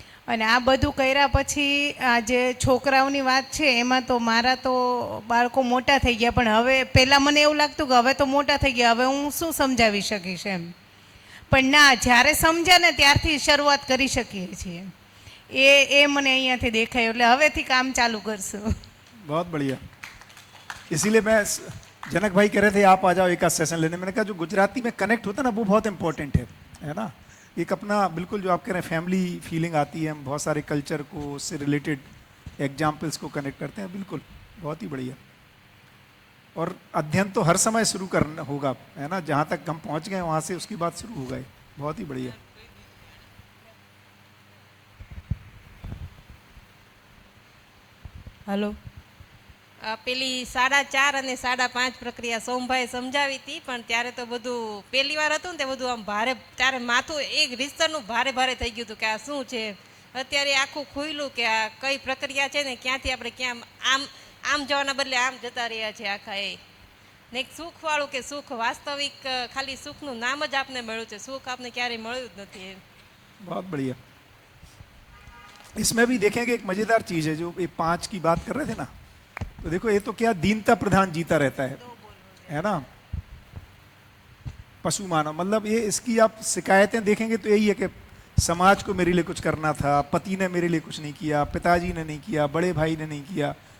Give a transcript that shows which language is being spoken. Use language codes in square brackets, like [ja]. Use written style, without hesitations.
[gu] અને આ બધું કર્યા પછી આ જે છોકરાઓની વાત છે એમાં તો મારા તો બાળકો મોટા થઈ ગયા, પણ હવે પહેલાં મને એવું લાગતું કે હવે તો મોટા થઈ ગયા, હવે હું શું સમજાવી શકીશ એમ. પણ ના, જ્યારે સમજ્યા ને ત્યારથી શરૂઆત કરી શકીએ છીએ. એ મને અહીંયાથી દેખાયું, એટલે હવેથી કામ ચાલુ કરશું. [hi] बहुत बढ़िया। इसीलिए मैं, जनक भाई कह रहे थे आप आ जाओ एक आध सेशन लेने, मैंने कहा जो गुजराती में कनेक्ट होता है ना वो बहुत इंपॉर्टेंट है ना। एक अपना बिल्कुल जो आप कह रहे हैं फैमिली फीलिंग आती है, हम बहुत सारे कल्चर को, उससे रिलेटेड एग्जाम्पल्स को कनेक्ट करते हैं। बिल्कुल, बहुत ही बढ़िया। और अध्ययन तो हर समय शुरू करना होगा, है ना, जहाँ तक हम पहुँच गए वहाँ से उसकी बात शुरू हो गई। बहुत ही बढ़िया। [gu] હલો, પેલી 4.5 અને 5.5 પ્રક્રિયા સોમભાઈ સમજાવી હતી, પણ ત્યારે તો બધું પહેલી વાર હતું ને તે બધું આમ ભારે, ત્યારે માથું એક રીતસરનું ભારે ભારે થઈ ગયું હતું કે આ શું છે. અત્યારે આખું ખુલ્યું કે આ કઈ પ્રક્રિયા છે ને ક્યાંથી આપણે ક્યાં આમ આમ જવાના બદલે આમ જતા રહ્યા છે આખા. એ ને એક સુખવાળું કે સુખ વાસ્તવિક ખાલી સુખનું નામ જ આપને મળ્યું છે, સુખ આપને ક્યારેય મળ્યું જ નથી એમ. [hi] बहुत बढ़िया। इसमें भी देखेंगे एक मजेदार चीज है, जो ये 5 की बात कर रहे थे ना, तो देखो ये तो क्या दीनता प्रधान जीता रहता है ना। पशु मानव, मतलब ये इसकी आप शिकायतें देखेंगे तो यही है कि समाज को मेरे लिए कुछ करना था, पति ने मेरे लिए कुछ नहीं किया, पिताजी ने नहीं किया, बड़े भाई ने नहीं किया।